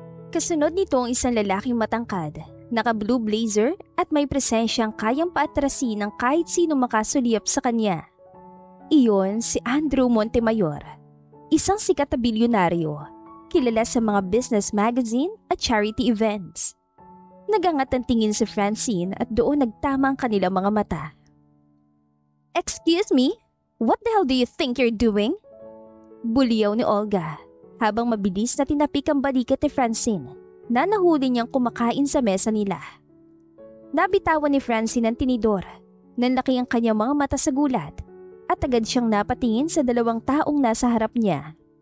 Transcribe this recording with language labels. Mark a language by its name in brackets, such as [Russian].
[Filipino] Kasunod nito ang isang lalaking matangkad, naka-blue blazer at may presensyang kayang paatrasin ng kahit sino makasulyap sa kanya. Iyon si Andrew Montemayor, isang sikat na bilyonaryo, kilala sa mga business magazine at charity events. Nagangat ang tingin si Francine at doon nagtama ang kanilang mga mata. [English] Excuse me? What the hell do you think you're doing? [Filipino] Buliyaw ni Olga habang mabilis na tinapik ang balikat ni Francine na nahuli niyang kumakain sa mesa nila. Nabitawan ni Francine ang tinidor, nanlaki ang kanyang mga mata sa gulat at agad siyang napatingin sa dalawang taong nasa harap niya.